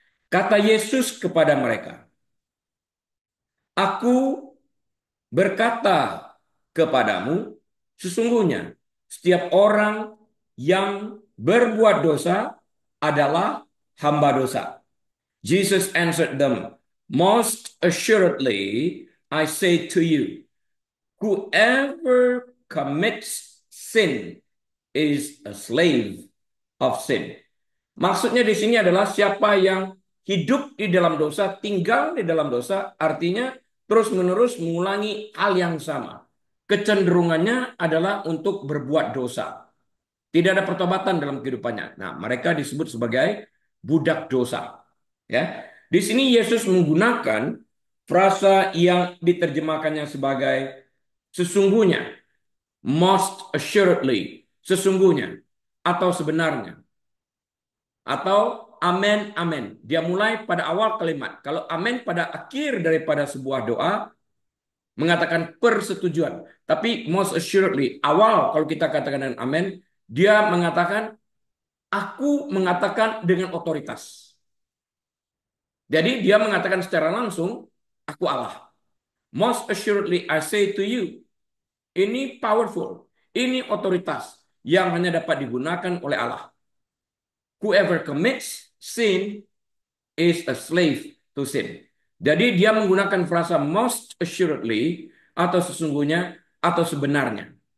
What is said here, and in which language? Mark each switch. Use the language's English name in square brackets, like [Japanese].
[Indonesian] Kata Yesus kepada mereka, "Aku berkata kepadamu, sesungguhnya setiap orang yang berbuat dosa adalah hamba dosa." [English] Jesus answered them, "Most assuredly, I say to you, whoever commits sin is a slave of sin." [Indonesian] Maksudnya di sini adalah siapa yang hidup di dalam dosa, tinggal di dalam dosa, artinya terus-menerus mengulangi hal yang sama. Kecenderungannya adalah untuk berbuat dosa. Tidak ada pertobatan dalam kehidupannya. Nah, mereka disebut sebagai budak dosa. Ya, di sini Yesus menggunakan frasa yang diterjemahkannya sebagai sesungguhnya, [English] most assuredly, [Indonesian] sesungguhnya, atau sebenarnya, atau amen, amen. Dia mulai pada awal kalimat. Kalau amen pada akhir daripada sebuah doa, mengatakan persetujuan. Tapi [English] most assuredly, [Indonesian] awal kalau kita katakan dengan amen, dia mengatakan, aku mengatakan dengan otoritas. Jadi dia mengatakan secara langsung, aku Allah. [English] Most assuredly I say to you. [Indonesian] Ini powerful. Ini otoritas yang hanya dapat digunakan oleh Allah. [English] Whoever commits sin is a slave to sin. [Indonesian] Jadi dia menggunakan frasa [English] most assuredly [Indonesian] atau sesungguhnya atau sebenarnya.